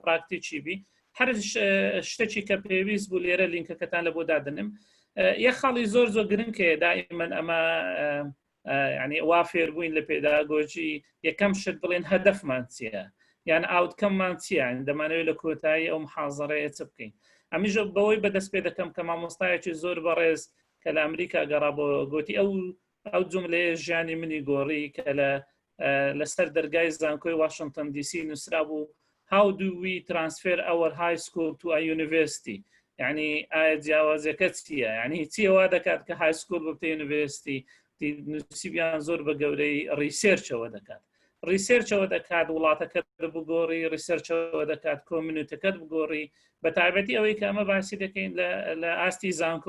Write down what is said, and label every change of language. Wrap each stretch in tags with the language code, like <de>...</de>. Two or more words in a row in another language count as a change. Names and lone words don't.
<ckb>پراکتیکی بی هەر شتێکی کە پێویست بوو لێرە لینکەکەتان لە بۆ دادنم یە خاڵی زۆر گرنگکە دائیمەن ئەمە يعني وا فێربووین لە پێداگۆژی یەکەم شت بڵێن هەدەفمان چییە یان ئاوتکەممان چییە دەمانەوێت لە کۆتایی ئەو محاضەرەیە چ بکەین ئەمیش بەوەی بەدەست پێ دەکەم کە مامۆستایەکی زۆر بەڕێز کە لە ئەمریکا گەڕا بۆ گوتی ئەو جملەیە ژیانی منی گۆڕی کە لەسەر دەرگای زانکۆی واشنگتن دیسی نووسرا بوو</ckb> <en>how do we transfer our high school to a university</en> <ckb>يعني ئایا جیاوازەکە چییە یعنی چیەوە دەکات کە</ckb> <en>high school</en> <ckb>ببتە یونیڤرسیتی نووسیبیان زۆر بە گەورەی ریسێرچەوە دەکات ریسێرچەوە دەکات وڵاتەکەت بگۆڕی ریسێرچەوە دەکات کۆمیونیتەکەت بگۆڕی بە تایبەتی ئەوەی کە ئەمە باسی دەکەین لە ئاستی زانکۆ</ckb>